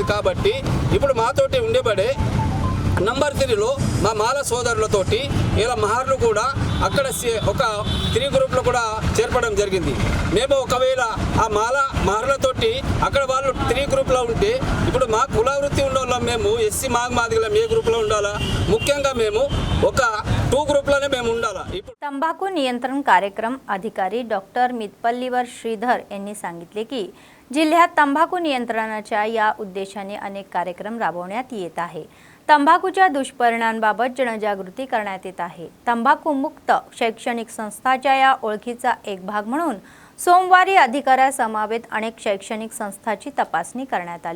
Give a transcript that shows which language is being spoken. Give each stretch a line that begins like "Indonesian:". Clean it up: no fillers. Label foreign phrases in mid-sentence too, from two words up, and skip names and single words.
Telugu: కాబట్టి ఇప్పుడు మాతోటి ఉండేబడే నంబర్ 3లో మా మాల సోదరులతోటి ఇలా మహార్లు కూడా అక్కడ ఒక 3 గ్రూప్లో కూడా చేర్పడం జరిగింది. మేము ఒకవేళ ఆ మహార్లతోటి అక్కడ వాళ్ళు 3 గ్రూప్లో ఉంటే ఇప్పుడు మా కుల వృత్తి ఉన్న మేము ఎస్సీ మాదిగలం ఏ గ్రూప్లో ఉండాలా? ముఖ్యంగా మేము ఒక 2 ग्रुपलाने మేము ఉండాలా.
Marathi: तंबाखू नियंत्रण कार्यक्रम अधिकारी डॉक्टर मितपल्लीवर श्रीधर यांनी सांगितले की जिल्ह्यात तंबाखू नियंत्रणाच्या या उद्देशाने अनेक कार्यक्रम राबवण्यात येत आहे. तंबाखूच्या दुष्परिणामांबाबत जनजागृती करण्यात येत आहे. तंबाखू मुक्त शैक्षणिक संस्थाच्या या ओळखीचा एक भाग म्हणून सोमवारी अधिकाऱ्यासमवेत अनेक शैक्षणिक संस्थांची तपासणी करण्यात आली.